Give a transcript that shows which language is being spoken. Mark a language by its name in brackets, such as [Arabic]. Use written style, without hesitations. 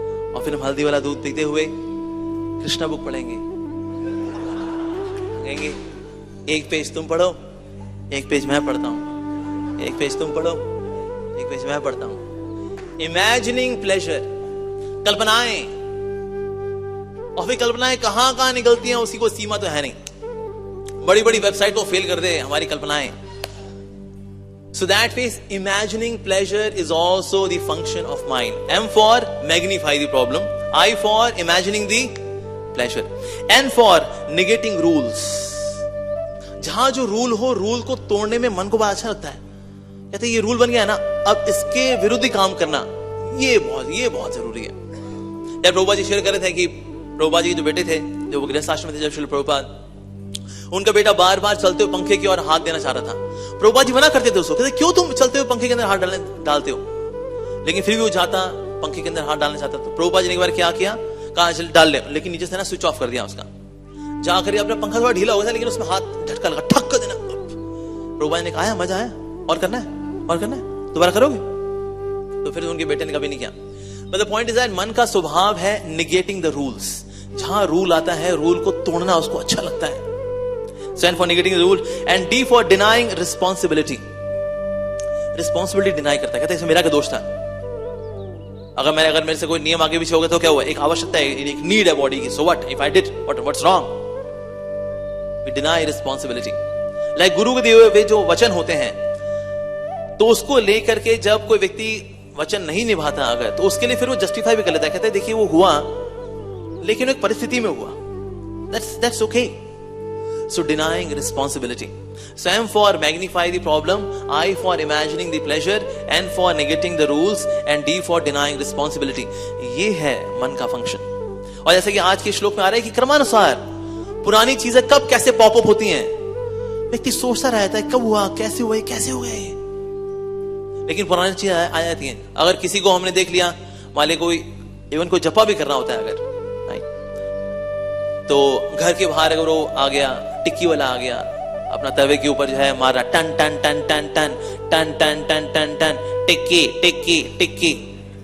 [Hindi] और फिर हम हल्दी वाला दूध पीते हुए कृष्णा बुक पढ़ेंगे, कहेंगे 1 पेज तुम पढ़ो, 1 पेज मैं पढ़ता हूं, 1 पेज तुम पढ़ो, 1 पेज मैं पढ़ता हूं। इमेजिनिंग प्लेजर, कल्पनाएं। और फिर कल्पनाएं कहां निकलती हैं उसकी कोई सीमा तो है नहीं, बड़ी बड़ी वेबसाइट को फेल कर दे हमारी कल्पनाएं। [English] So that means imagining pleasure is also the function of mind. M for magnify the problem, I for imagining the pleasure, N for negating rules. [Hindi] जहां जो रूल हो, रूल को तोड़ने में मन को बड़ा अच्छा लगता है। कहते ये रूल बन गया है ना, अब इसके विरुद्ध काम करना ये बहुत जरूरी है। जब प्रभुपाद जी शेयर कर रहे थे कि प्रभुपाद जी के जो बेटे थे, जो गृहस्थ आश्रम में थे, जब श्रील प्रभुपाद, उनका बेटा बार बार चलते हुए पंखे की ओर हाथ देना चाह रहा था। प्रभुपाद जी मना करते थे उसको, कहते क्यों तुम चलते हुए पंखे के अंदर हाथ डालते हो? लेकिन फिर भी वो जाता, पंखे के अंदर हाथ डालना चाहता। तो प्रभुपाद जी ने एक बार क्या किया, कहा चल डाल ले, लेकिन नीचे से ना स्विच ऑफ कर दिया उसका। जाकर अपना पंखा थोड़ा ढीला हो गया, लेकिन उसमें हाथ झटका लगा, ठक कर देना। प्रभुपाद ने कहा मजा आया, और करना है, दोबारा करोगे? तो फिर उनके बेटे ने कभी नहीं किया। [English] but the point is that [Hindi] मन का स्वभाव है [English] Negating the rules. [Hindi] जहां रूल आता है, रूल को तोड़ना उसको अच्छा लगता है। [English] So N for negating the rule and D for denying responsibility. [Hindi] Responsibility deny करता है, कहता है इसमें मेरा क्या दोष था? अगर मेरे से कोई नियम आगे पीछे हो गया तो क्या हुआ? एक आवश्यकता है, एक नीड है बॉडी की। [English] So what if I did? What's wrong? We deny responsibility. [Hindi] Like गुरु के दिए हुए जो वचन होते हैं, तो उसको लेकर के जब कोई व्यक्ति वचन नहीं निभाता अगर, तो उसके लिए फिर वो जस्टिफाई भी कर लेता है, कहता है देखिए वो हुआ, लेकिन एक परिस्थिति में हुआ। [English] That's okay. So denying responsibility. So M for magnify the problem, I for imagining the pleasure, N for negating the rules, and D for denying responsibility. [Hindi] ये है मन का फंक्शन। और जैसे कि आज के श्लोक में आ रहा है कि क्रमानुसार पुरानी चीजें कब कैसे पॉपअप होती हैं, व्यक्ति सोचता रहता है कब हुआ, कैसे हुआ, कैसे हो गया ये। लेकिन पुरानी चीजें आ जाती हैं। अगर किसी को हमने देख लिया, मान ले कोई इवन कोई जपा भी करना होता है अगर, तो घर के बाहर अगर वो आ गया, टिक्की वाला आ गया, अपना तवे के ऊपर जो है मार रहा, ton ton ton ton ton ton ton ton ton ton, टिक्की टिक्की टिक्की।